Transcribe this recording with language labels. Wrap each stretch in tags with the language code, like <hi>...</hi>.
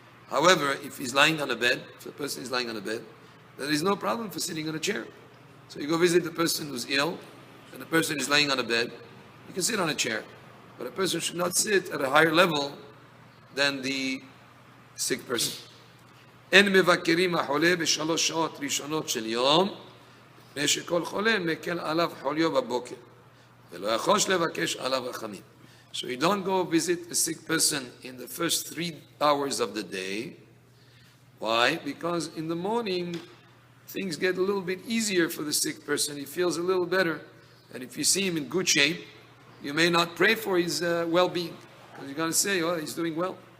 <en>However, if he's lying on a bed, if a person is lying on a bed, there is no problem for sitting on a chair. So you go visit the person who's ill, and the person is lying on a bed, you can sit on a chair. But a person should not sit at a higher level than the sick person.</en> <he>אין מבקרים החולה בשלוש שעות ראשונות של יום, מפני שכל חולה מקל עליו חוליו בבוקר, ולא יחוש לבקש עליו רחמים.</he> <en>So you don't go visit a sick person in the first 3 hours of the day. Why? Because in the morning, things get a little bit easier for the sick person. He feels a little better. And if you see him in good shape, you may not pray for his well-being, because you're going to say, oh, he's doing well.</en>